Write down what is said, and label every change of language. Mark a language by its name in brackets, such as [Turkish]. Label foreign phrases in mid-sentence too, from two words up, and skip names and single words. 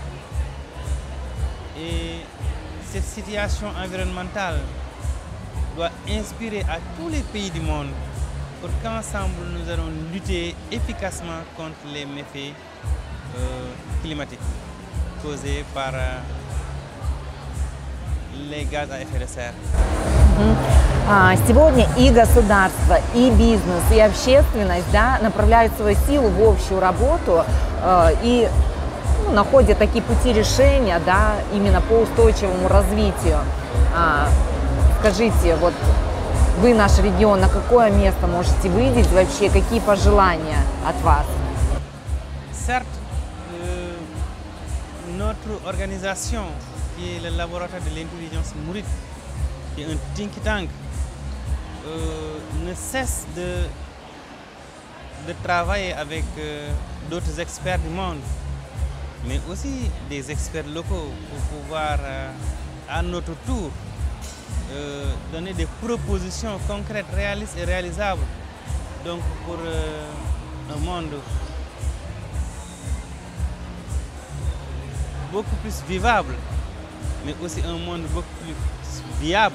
[French] Et cette situation environnementale doit inspirer à tous les pays du monde pour qu'ensemble nous allons lutter efficacement contre les méfaits climatiques causés par les gaz à effet de serre. [Russian] Сегодня и государство, и бизнес, и общественность, да, направляют свою силу в общую работу и находят такие пути решения, да, именно по устойчивому развитию. Скажите, вот вы, наш регион, на какое место можете выйти вообще, какие пожелания от вас? [French] Certes, notre organisation, qui est le laboratoire de l'intelligence mouride, qui est un [English] think tank, [French] ne cesse de travailler avec d'autres experts du monde, mais aussi des experts locaux pour pouvoir, à notre tour, donner des propositions concrètes, réalistes et réalisables donc pour un monde beaucoup plus vivable, mais aussi un monde beaucoup plus viable.